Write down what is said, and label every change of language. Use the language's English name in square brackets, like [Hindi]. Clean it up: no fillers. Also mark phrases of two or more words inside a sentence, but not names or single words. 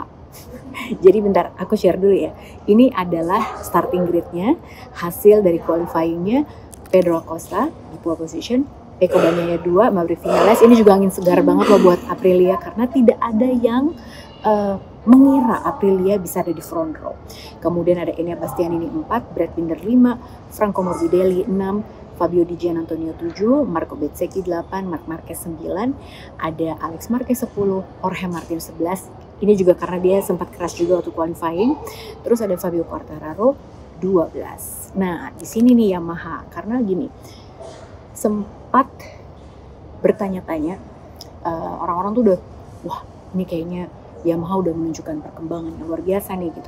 [Indonesian] Jadi bentar, aku share dulu ya. Ini adalah [English] starting grid- [Indonesian] nya, hasil dari qualifying-nya Pedro Acosta di [English] pole position, [Indonesian] Pecco Bagnaia 2, Maverick Viñales. Ini juga angin segar banget loh buat Aprilia karena tidak ada yang mengira Aprilia bisa ada di [English] front row. [Indonesian] Kemudian ada Enea Bastianini 4, Brad Binder 5, Franco Morbidelli 6, Fabio Di Giannantonio 7, Marco Bezzecchi 8, Marc Marquez 9, ada Alex Marquez 10, Jorge Martin 11. Ini juga karena dia sempat crash juga waktu qualifying. Terus ada Fabio Quartararo 12. Nah, di sini nih Yamaha karena gini, sempat bertanya-tanya orang-orang tuh udah, wah ini kayaknya Yamaha udah menunjukkan perkembangan yang luar biasa nih gitu.